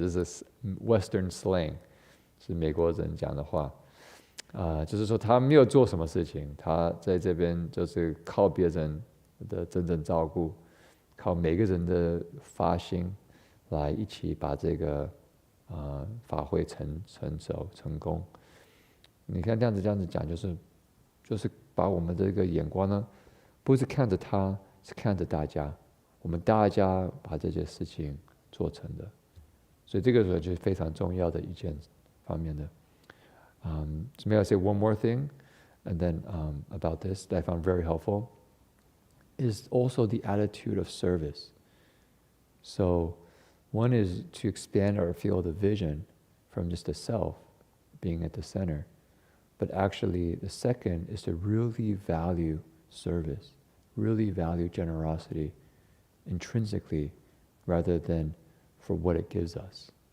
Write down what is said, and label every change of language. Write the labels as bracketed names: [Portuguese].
[English] This is Western slang， [Chinese] 是美国人讲的话。就是说他没有做什么事情，他在这边就是靠别人的真正照顾，靠每个人的发心来一起把这个法会成熟成功。你看这样子讲，就是把我们这个眼光呢，不是看着他，是看着大家，我们大家把这件事情做成的。所以这个时候就是非常重要的一件方面的。 [English] So may I say one more thing, and then about this that I found very helpful, is also the attitude of service. So one is to expand our field of vision from just the self being at the center, but actually the second is to really value service, really value generosity intrinsically rather than for what it gives us.